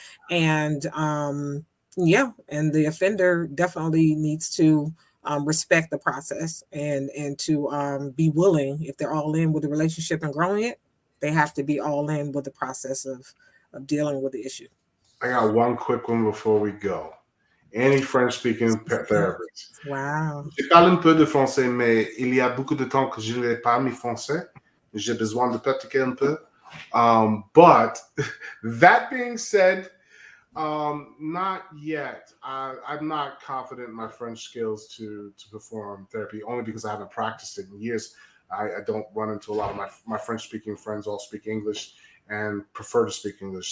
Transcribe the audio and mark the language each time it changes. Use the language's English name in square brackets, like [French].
[English] And yeah, and the offender definitely needs to respect the process, and to be willing, if they're all in with the relationship and growing it, they have to be all in with the process of dealing with the issue. I got one quick one before we go. Any French-speaking therapist? Wow. [French] Je parle un peu de français, mais il y a beaucoup de temps que je n'ai pas mis français. J'ai besoin de pratiquer un peu. [English] But that being said, not yet. I'm not confident in my French skills to perform therapy, only because I haven't practiced it in years. I don't run into a lot of my French-speaking friends all speak English and prefer to speak English.